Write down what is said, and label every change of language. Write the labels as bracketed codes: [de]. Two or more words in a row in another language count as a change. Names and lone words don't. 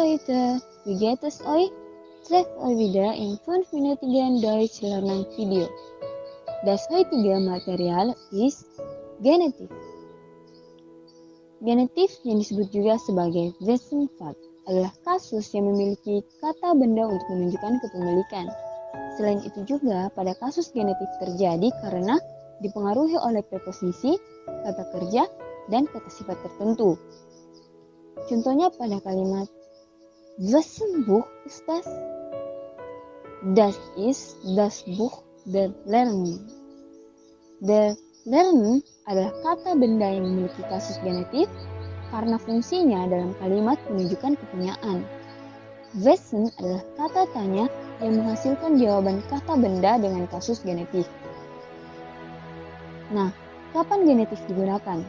[de] heute, wie geht es euch? Trefft euch wieder in 5-minütigen Deutsch Lernen Video. Das heutige Material ist Genitiv. [id] Genitif yang disebut juga sebagai Wessenfakt adalah kasus yang memiliki kata benda untuk menunjukkan kepemilikan. Selain itu juga pada kasus genitif terjadi karena dipengaruhi oleh preposisi, kata kerja, dan kata sifat tertentu. Contohnya pada kalimat [de] Wessen Buch ist das? Das ist das Buch der Lernen. Der Lernen [id] adalah kata benda yang memiliki kasus genitif karena fungsinya dalam kalimat menunjukkan kepunyaan. Wessen adalah kata tanya yang menghasilkan jawaban kata benda dengan kasus genitif. Nah, kapan genitif digunakan?